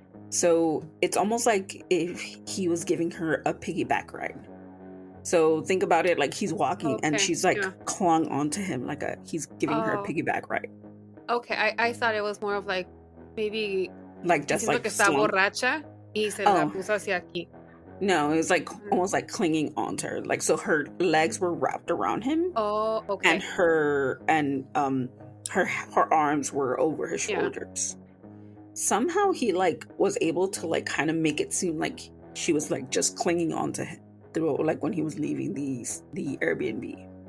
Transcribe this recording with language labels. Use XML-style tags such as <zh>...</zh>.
<en>So it's almost like if he was giving her a piggyback ride. So think about it like he's walking and she's clung onto him he's giving her a piggyback ride. Okay, I thought it was more of maybe just</en> <es>que está borracha y se la puso hacia aquí.</es> <en>No, it was almost clinging onto her. So her legs were wrapped around him. Oh, okay. And her arms were over his shoulders. Somehow he was able to kind of make it seem like she was just clinging on to him through when he was leaving the Airbnb.</en>